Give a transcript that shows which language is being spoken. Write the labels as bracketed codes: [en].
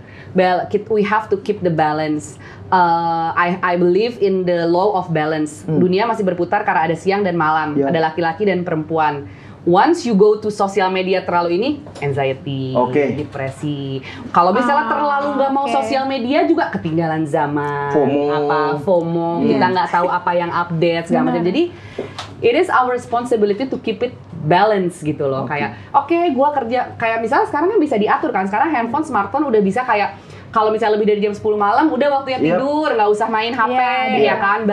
[en] We have to keep the balance. I believe in the law of balance. [id] Dunia masih berputar karena ada siang dan malam, ada laki-laki dan perempuan. [en] Once you go to [id] sosial media terlalu ini, anxiety, depresi. Kalau misalnya terlalu nggak mau sosial media juga ketinggalan zaman. FOMO. Kita nggak tahu apa yang update segala macam. [en] Jadi it is our responsibility to keep it balance [id] gitu loh. Kayak gua kerja, kayak misalnya sekarang kan bisa diatur kan. Sekarang handphone, smartphone udah bisa kayak kalau misalnya lebih dari jam 10 malam udah waktunya tidur, nggak usah main HP, ya kan?